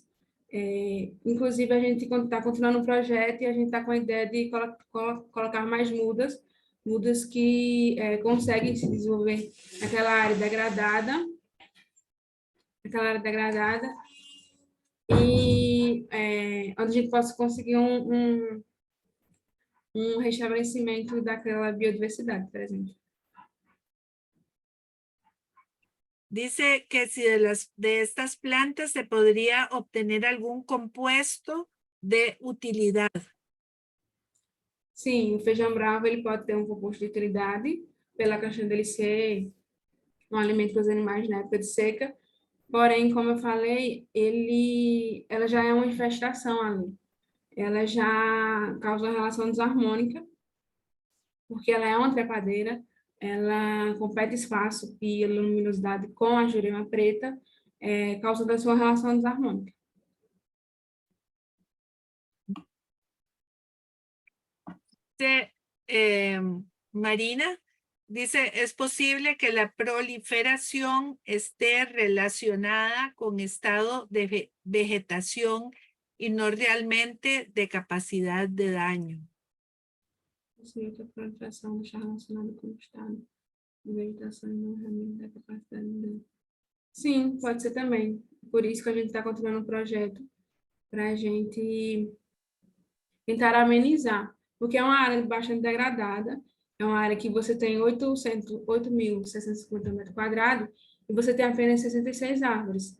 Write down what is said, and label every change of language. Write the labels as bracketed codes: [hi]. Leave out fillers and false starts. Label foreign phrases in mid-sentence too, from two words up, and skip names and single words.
[pt] Inclusive, a gente está continuando um projeto e a gente está com a ideia de colocar mais mudas que conseguem se desenvolver naquela área degradada, e onde a gente possa conseguir um restabelecimento daquela biodiversidade, por exemplo. [es] Dice que si de estas plantas se podría obtener algún compuesto de utilidad. [pt] Sim, o feijão bravo ele pode ter um composto de utilidade pela questão dele ser um alimento para os animais na época de seca. Porém, como eu falei, ela já é uma infestação ali. Ela já causa uma relação desarmônica, porque ela é uma trepadeira, ela compete espaço e luminosidade com a jurema preta, causando a sua relação desarmônica. [es] Marina dice, ¿es posible que la proliferación esté relacionada con estado de vegetación y no realmente de capacidad de daño? [pt] Sim, a proliferação está relacionada com o estado de vegetação e não realmente da capacidade de daño. Sim, pode ser também. Por isso que a gente está continuando um projeto para a gente tentar amenizar, porque é uma área bastante degradada, é uma área que você tem 8.650 metros quadrados e você tem apenas 66 árvores.